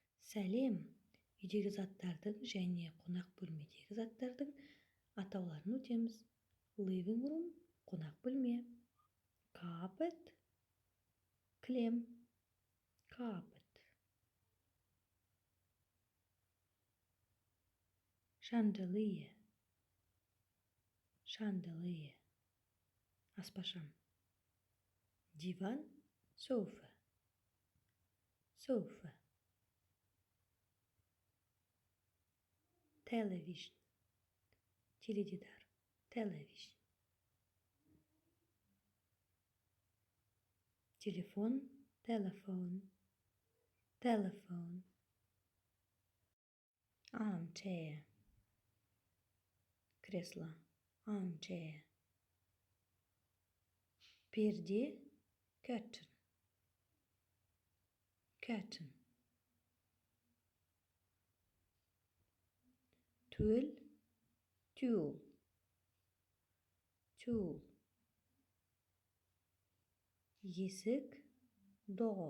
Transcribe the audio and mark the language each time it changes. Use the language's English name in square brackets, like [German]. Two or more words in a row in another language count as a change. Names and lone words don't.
[Kazakh] Сәлем, үйдегі заттардың және қонақ бөлмедегі заттардың атауларын өтеміз. [English] Living room – [Kazakh] қонақ бөлме. Carpet – кілем. [English] Carpet. Chandelier – chandelier. [Kazakh] Аспашам. Диван – sofa. [English] Sofa. Television – теледидар. Television. Телефон – telephone. Telephone. Armchair – кресло. Armchair. Перде – curtain. Curtain. Төл – tool. Tool. Есік – door.